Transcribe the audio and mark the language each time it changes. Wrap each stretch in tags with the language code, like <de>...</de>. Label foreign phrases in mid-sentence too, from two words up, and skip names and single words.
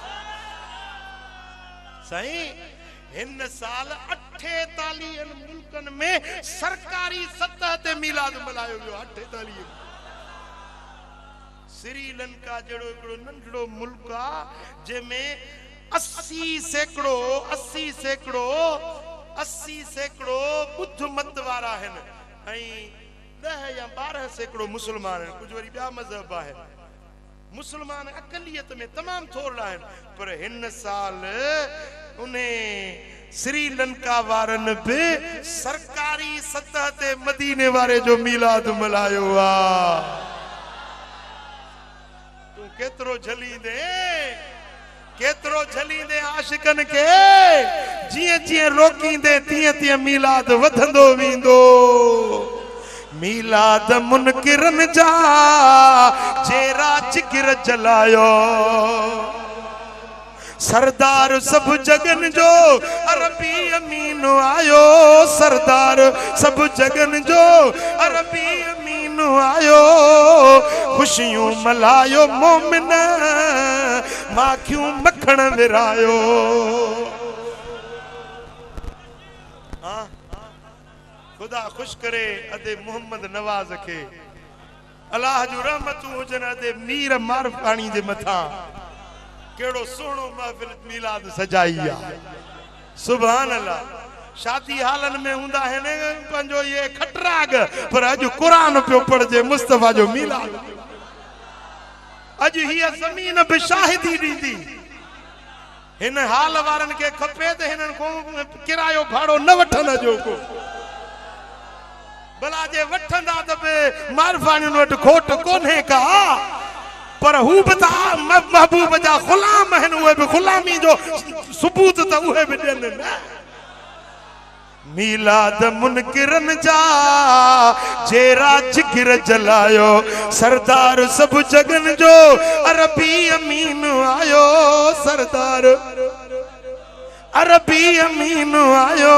<sd>साईं इन साल 48 मुल्कन में सरकारी सतह ते मिलाद मल्हायो वियो 48 श्रीलंका जड़ो एकड़ो नंढड़ो मुल्क आ जंहिंमें 80 सैकड़ो 80 सैकड़ो बुद्ध मत वारा हैं, 10 या 12 सैकड़ो मुसलमान हैं, कुछ वरी ॿिया मज़हब है। मुसलमान अकलियत में तमाम थोड़ा है, पर हिन साल उन्हें श्रीलंका वारन पे सरकारी सतह ते मदीने वारे जो मीलाद मल्हायो आ। तू केतरो झलींदे, केतरो झलींदे आशिकन के, जिए जिए रोकींदे तिए तिए मीलाद वधंदो वींदो। मीलाद मुनकिरन जा जेरा जिगर जलायो, सरदार सब जगन जो अरबी अमीन आयो, सरदार सब जगन जो अरबी अमीन आयो। खुशियों मलायो मोमिन माखियों मखण विरायो। हाँ, खुदा खुश करे अदे मोहम्मद नवाज के, अल्लाह जो रहमतू हुजन अदे मीर मारफानी जे मथा। केड़ो सोनो महफिल मीलाद सजाई आ,</sd> <ar>سبحان الله.</ar> <sd>शादी हालन में हुंदा है ने पंजो ये खटराग, पर अज कुरान पे पढ़जे मुस्तफा जो मीलाद। अज ही जमीन पे शाहिदी दीदी हिन हाल वारन के खपे ते हिनन को किरायो भाड़ो न वठन जो को, भला जे वठंदा त बे मारफानी वट खोट कोन्हे का, पर हु बता महबूब जा गुलाम हन, उहे भी गुलामी जो सबूत त उहे भी देन न। मीलाद मुनकिरन जा जेरा जिगर जलायो, सरदार सब जगन जो अरबी अमीन आयो, सरदार अरबी अमीन आयो।</sd>